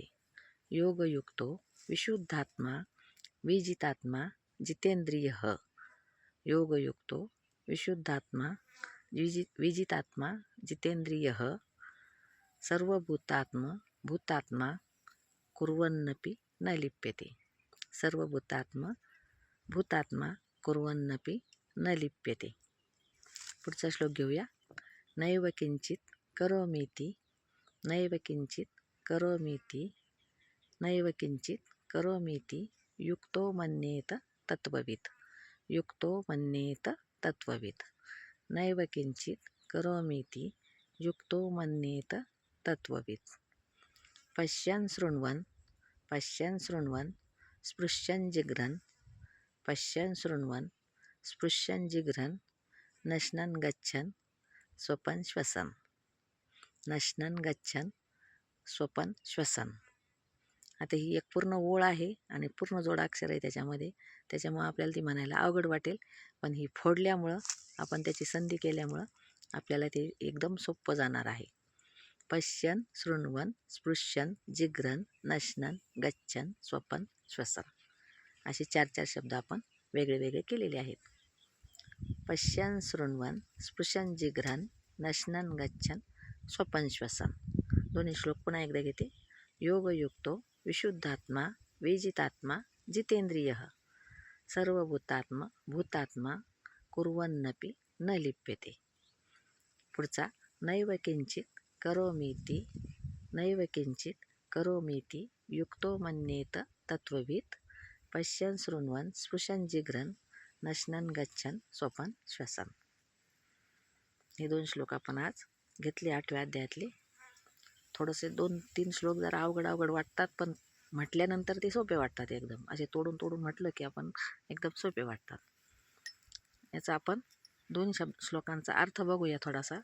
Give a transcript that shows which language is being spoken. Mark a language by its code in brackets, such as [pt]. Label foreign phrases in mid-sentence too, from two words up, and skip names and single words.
[sa] योगयुक्तो विशुद्धात्मा, विजितात्मा जितेंद्रियः, योगयुक्तो विशुद्धात्मा, विजितात्मा जितेंद्रियः. सर्वभूतात्मा भूतात्मा कुर्वन्नपि न लिप्यते, सर्वभूतात्मा भूतात्मा कुर्वन्नपि न लिप्यते. [mr] पुढचा श्लोक घेऊया. [sa] नैव किंचित करोमीति, नैव किंचित करोमीति, नैव किंचित करोमीति युक्तो मन्येत तत्त्ववित्, युक्तो मन्येत तत्त्ववित्. नैव किंचित करोमीति युक्तो मन्येत तत्त्ववित्. पश्यन् शृण्वन्, पश्यन् शृण्वन् स्पृश्यन् जिघ्रन्, पश्यन् शृण्वन् स्पृश्यन् जिघ्रन् नश्नन् गच्छन् स्वपन् श्वसन्, नश्नन् गच्छन् स्वपन् श्वसन्. [mr] आता ही एक पूर्ण ओळ आहे आणि पूर्ण जोडाक्षर आहे त्याच्यामध्ये, त्याच्यामुळं आपल्याला ती म्हणायला अवघड वाटेल. पण ही फोडल्यामुळं आपण त्याची संधी केल्यामुळं आपल्याला ते एकदम सोपं जाणार आहे. [sa] पश्यन् शृण्वन् स्पृश्यन् जिघ्रन् नश्नन् गच्छन् स्वपन् श्वसन्, [mr] असे 4 शब्द आपण वेगळे वेगळे केलेले आहेत. [sa] पश्यन् शृण्वन् स्पृश्यन् जिघ्रन् नश्नन् गच्छन् स्वपन् श्वसन्. [mr] दोन्ही श्लोक पुन्हा एकदा घेते. [sa] योगयुक्तो विशुद्धात्मा, विजितात्मा जितेंद्रियः, सर्वभूतात्मा भूतात्मा कुर्वन्नपि न लिप्यते. [mr] पुढचा. [sa] नैव किंचित करोमीति, नैव किंचित करोमीति युक्तो मन्येत तत्त्ववित्. पश्यन् शृण्वन् स्पृशन् जिघ्रन् नश्नन् गच्छन् स्वपन् श्वसन्. [mr] हे 2 श्लोक आपण आज घेतले 8व्या अध्यायातले. थोडेसे 2-3 श्लोक जरा अवघड वाटतात, पण म्हटल्यानंतर ते सोपे वाटतात एकदम. असे तोडून म्हटलं की आपण एकदम सोपे वाटतात. याचा आपण 2 श्लोकांचा अर्थ बघूया थोडासा.